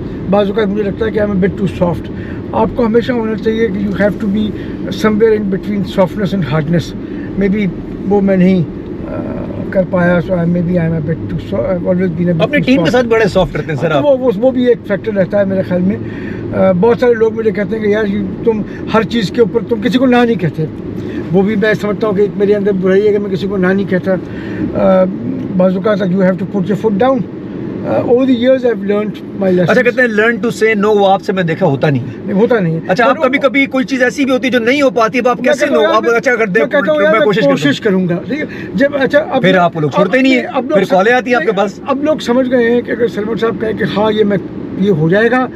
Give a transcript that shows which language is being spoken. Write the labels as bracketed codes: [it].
[ur] بعض اوقات مجھے لگتا ہے کہ [en] I'm a bit too soft. [ur] آپ کو ہمیشہ ہونا چاہیے کہ [en] you have to be somewhere in between softness and hardness. Maybe [ur] وہ میں نہیں کر پایا, [en] so maybe I'm a bit too soft. I've always been a bit. [ur] اپنی ٹیم کے ساتھ بڑے سافٹ رہتے ہیں سر آپ. وہ بھی ایک فیکٹر رہتا ہے میرے خیال میں. بہت سارے لوگ مجھے کہتے ہیں کہ یار تم ہر چیز کے اوپر تم کسی کو نہ نہیں کہتے. وہ بھی میں سمجھتا ہوں کہ ایک میرے اندر برائی ہے کہ میں کسی کو نہ نہیں کہتا. بعض اوقات [en] you have to put your foot down. Over the years I've learned my lessons. [ur] اچھا کہتے ہیں [en] learn to say no, [ur] وہ آپ سے میں دیکھا ہوتا نہیں. اچھا آپ کبھی کوئی چیز ایسی بھی ہوتی ہے جو نہیں ہو پاتی, اب آپ کیسے نو, آپ اچھا کر دیں, میں کوشش کروں گا. جب اچھا پھر آپ لوگ چھوڑتے نہیں ہیں, پھر کالیں آتی ہیں آپ کے پاس. اب لوگ سمجھ گئے ہیں کہ اگر سلمان صاحب کہیں کہ ہاں یہ ہو جائے گا